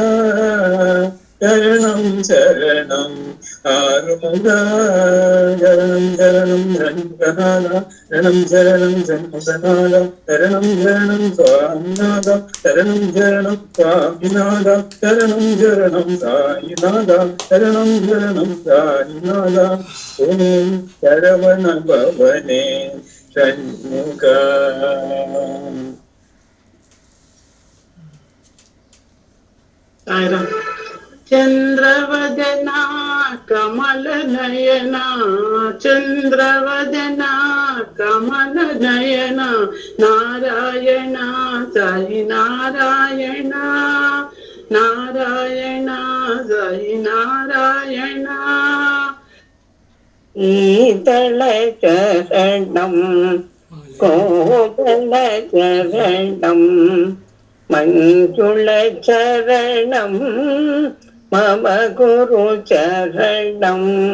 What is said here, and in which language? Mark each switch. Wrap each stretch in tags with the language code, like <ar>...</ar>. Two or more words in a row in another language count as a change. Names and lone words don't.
<ta>சரணம் சரணம் ஆறுமுக சரணம் சரணம் ரங்கநாத சரணம் சரணம் சண்முகநாத சரணம் சரணம் சுவாமிநாத சரணம் சரணம் சுவாமிநாத சரணம் சரணம் சாயிநாத சரணம் சரணம் சாயிநாத ஓம் சரவண பவனே ஷண்முக.</ta> <sa>चंद्रवदना कमल नयना चंद्रवदना कमल नयना नारायण साई नारायण नारायण साई नारायण</sa> <ta>ஈதள சரணம் கோதள சரணம் மஞ்சுள சரணம் மம குரு சரணம்</ta>